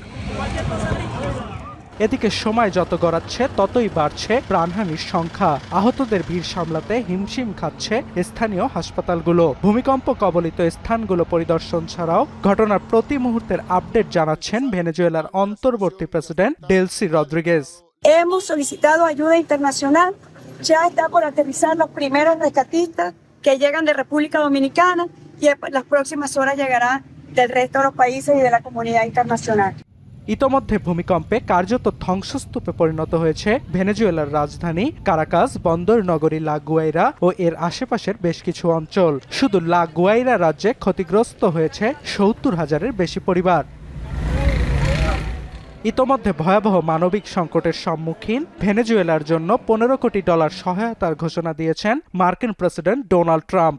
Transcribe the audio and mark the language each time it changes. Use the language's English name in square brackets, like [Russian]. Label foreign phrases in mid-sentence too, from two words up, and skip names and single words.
[Bangla] এদিকে সময় যত গড়াচ্ছে ততই বাড়ছে প্রাণহানির সংখ্যা। আহতদের ভিড় সামলাতে হিমশিম খাচ্ছে স্থানীয় হাসপাতালগুলো। ভূমিকম্প কবলিত স্থানগুলো পরিদর্শন ছাড়াও ঘটনার প্রতি মুহূর্তের আপডেট জানাচ্ছেন ভেনেজুয়েলার অন্তর্বর্তী প্রেসিডেন্ট ডেলসি রদ্রিগেজ। [Spanish] Hemos solicitado ayuda internacional. Ya está por aterrizar los primeros rescatistas que llegan de República Dominicana y en las próximas horas llegarán del resto de los países y de la comunidad internacional. [Bangla] ইতোমধ্যে ভূমিকম্পে কার্যত ধ্বংসস্তূপে পরিণত হয়েছে ভেনেজুয়েলার রাজধানী কারাকাস, বন্দর নগরী লা গুয়াইরা ও এর আশেপাশের বেশ কিছু অঞ্চল। শুধু লা গুয়াইরা রাজ্যে ক্ষতিগ্রস্ত হয়েছে ৭০,০০০-এর বেশি পরিবার। ইতোমধ্যে ভয়াবহ মানবিক সংকটের সম্মুখীন ভেনেজুয়েলার জন্য $১৫ কোটি সহায়তার ঘোষণা দিয়েছেন মার্কিন প্রেসিডেন্ট ডোনাল্ড ট্রাম্প।